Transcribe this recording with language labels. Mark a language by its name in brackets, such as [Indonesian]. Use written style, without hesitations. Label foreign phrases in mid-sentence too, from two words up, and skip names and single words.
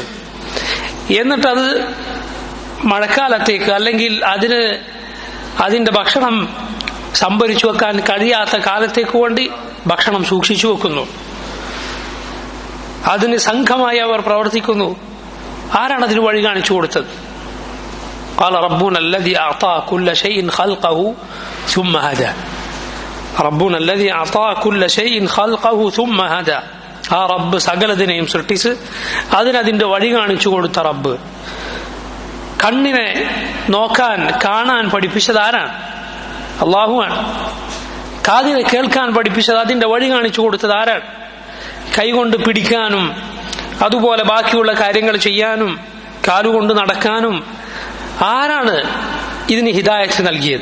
[Malayalam] എന്നിട്ടത് മഴക്കാലത്തേക്ക്, അല്ലെങ്കിൽ അതിന്റെ ഭക്ഷണം സംഭരിച്ചു വെക്കാൻ കഴിയാത്ത കാലത്തേക്ക് വേണ്ടി ഭക്ഷണം സൂക്ഷിച്ചു വെക്കുന്നു. അതിന് സംഘമായി അവർ പ്രവർത്തിക്കുന്നു. ആരാണ് അതിന് വഴി കാണിച്ചു കൊടുത്തത്? [Arabic] قال ربنا الذي أعطى كل شيء خلقه ثم هدى. ربنا الذي أعطى كل شيء خلقه ثم هدى. [Malayalam] ആ റബ്ബ് സകലതിനെയും സൃഷ്ടിച്ച് അതിന്റെ വഴി കാണിച്ചു കൊടുത്ത റബ്ബ്. കണ്ണിനെ കാണാൻ പഠിപ്പിച്ചത് ആരാണ്? അല്ലാഹുവാണ്. കാതിനെ കേൾക്കാൻ പഠിപ്പിച്ചത്, അതിന്റെ വഴി കാണിച്ചു കൊടുത്തത് ആരാണ്? കൈകൊണ്ട് പിടിക്കാനും അതുപോലെ ബാക്കിയുള്ള കാര്യങ്ങൾ ചെയ്യാനും കാലുകൊണ്ട് നടക്കാനും ആരാണ് ഇതിന് ഹിദായത്ത് നൽകിയത്?